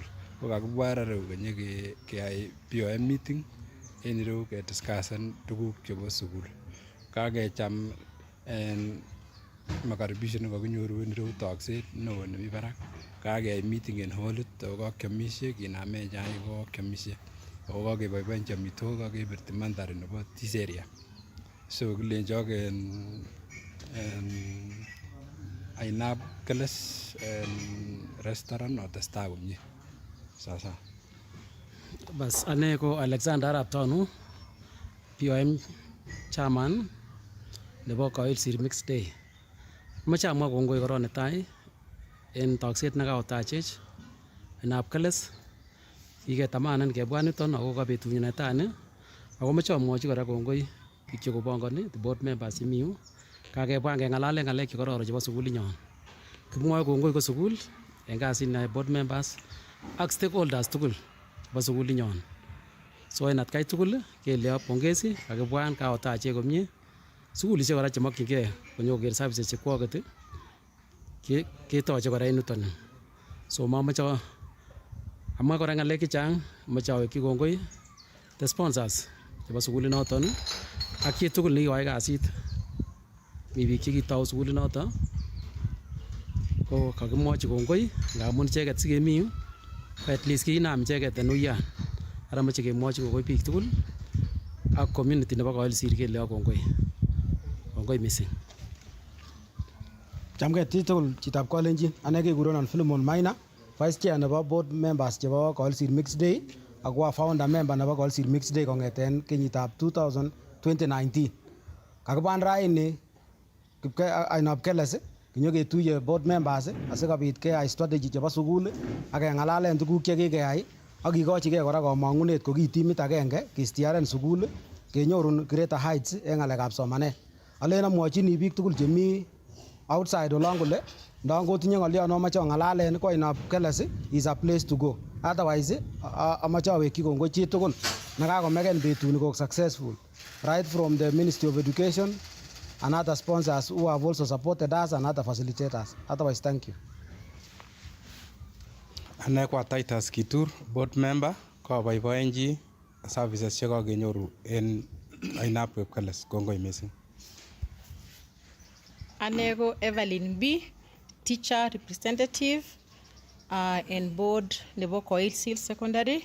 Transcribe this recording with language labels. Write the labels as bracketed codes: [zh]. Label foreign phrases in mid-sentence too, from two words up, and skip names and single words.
[kln] Ko kakibwa rareu kenye keyai [en] BOM meeting [kln] en ireu kediscussen tuguk chebo sukul. Kakecham en makaribisho nekakinyoru en ireu tokset neo nemi barak. Kakeyai meeting en hallit ako kakiomisie kinamen chaik ko kakiomisie. Ako kakeboiboenchi amitwogik kakebirti mandhari nebo [en] this area. [kln] So kilenjok en Ainab Keles restaurant otestai komie. Sasa. Bas ane ko Alexander Arap Tonu, POM chairman nebo Koilsir Mixed Day. Amache amwa kongoi korong netai en tokset nekaotachech inab Kass kiketamanan kebwa niton ako ka betunyu netai ni ako moche amwochi kora kongoi biik chekopongoni [en] the board members [kln] chemi yu kakebwa ngeng'alalen ng'alek chekororon chebo sukulinyon. Kimwoe kongoi ko sukul en kasit ne [en] board members [kln] ak stakeholders tugul chebo sukulinyon. So en atkai tugul keleo pongezi kakibwan kaotachech komie. Sukulishek kora chemokyingei konyokoker services chekwoket ketoche kora en yuton. So mamoche amwa kora ng'alek chechang, moche awekyi kongoi [en] the sponsors [kln] chebo sukulinoton ak chi tugul nekikoyai kasit. Mi biik chekitou sukulinoton ko kakimwochi kongoi ngamun icheket sikemi yu ko [en] at least [kln] kiinam icheket en uyan. Ara moche kemwochi kongoi biik tugul ak community nebo Koilsir keleo kongoi. Kongoi missing. Chamgei tugul chitab Kalenjin, ane kekurenon Philemon Maina, Vice Chair nebo [en] board members [kln] chebo Koilsir Mixed Day ako founder member nebo Koilsir Mixed Day kong'eten kenyitab 2019. Kakibwan raini ainab Kass kinyoketuye [en] board members [kln] asikobit keyai strategy chebo sukul ak keng'alalen tuguk chekikeyai ak kikochigei kora komong'unet ko ki timit agenge kistiaren sukul kenyorun [en] greater heights [kln] en ng'alekab somanet. Alen amwochini biik tugul chemi outside olon kole ndon kotinye ng'olyon nomoche ong'alalen ko ainab Kass [en] is a place to go. Otherwise [kln] amoche awekyi kongoi chi tugul nekakomeken betuni koik [en] successful right from the Ministry of Education and other sponsors who have also supported us and other facilitators. Otherwise, thank you. [kln] Ane ko Titus Kitur, board member, ko aboiboenji services chekakenyoru en ainab Kass. Kongoi missing. Ane ko Evelyn B, [en] teacher representative and board [kln] nebo Koilsir Secondary.